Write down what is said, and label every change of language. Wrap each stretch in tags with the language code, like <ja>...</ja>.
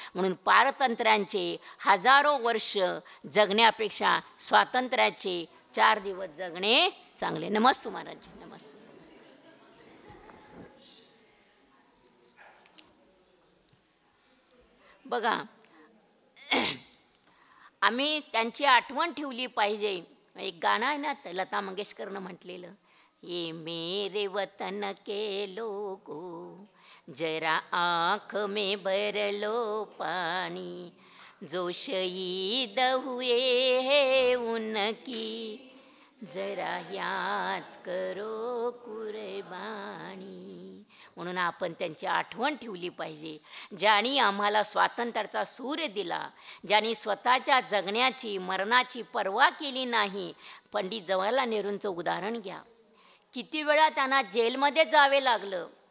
<mr>म्हणून पारतंत्र्यांचे हजारो वर्ष जगण्यापेक्षा स्वातंत्र्याचे 4 दिवस जगणे चांगले. नमस्ते महाराज. नमस्ते. बघा, आम्ही त्यांची आठवण ठेवली पाहिजे. एक गाणं आहे ना, लता मंगेशकरनं म्हटलेलं,</mr> <hi>ये मेरे वतन के लोगो जरा आँख में भर लो पानी, जो शहीद हुए हैं उनकी जरा याद करो कुर्बानी.</hi> <mr>म्हणून आपण त्यांची आठवण ठेवली पाहिजे. ज्यांनी आम्हाला स्वातंत्र्याचा सूर्य दिला, ज्यांनी स्वतःच्या जगण्याची मरणाची पर्वा केली नाही. पंडित जवाहरलाल नेहरूंचं उदाहरण घ्या. किती वेळा त्यांना जेलमध्ये जावे लागलं.</mr>